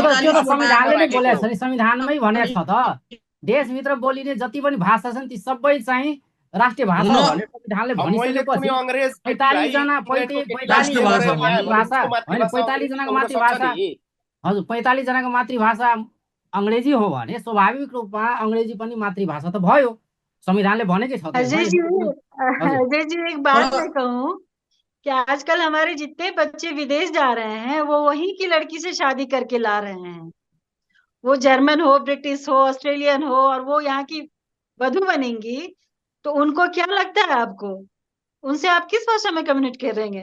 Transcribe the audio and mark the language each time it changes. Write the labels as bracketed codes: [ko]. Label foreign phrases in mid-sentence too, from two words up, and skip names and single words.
[ne] संविधानमै भनेको छ त, देशभित्र बोलिने जति पनि भाषा छन् ती सबै चाहिँ राष्ट्रिय भाषा हो भनेर संविधानले भनिसकेपछि 45 जनाको मातृभाषा, हजुर 45 जनाको मातृभाषा अङ्ग्रेजी हो भने स्वाभाविक रूपमा अङ्ग्रेजी पनि मातृभाषा त भयो, संविधानले भनेकै छ। [hi] अजय जी एक बात मैं कहूँ कि आजकल हमारे जितने बच्चे विदेश जा रहे हैं वो वहीं की लड़की से शादी करके ला रहे हैं, वो जर्मन हो, ब्रिटिश हो, ऑस्ट्रेलियन हो, और वो यहाँ की वधू बनेंगी तो उनको क्या लगता है आपको, उनसे आप किस भाषा में कम्युनिकेट करेंगे?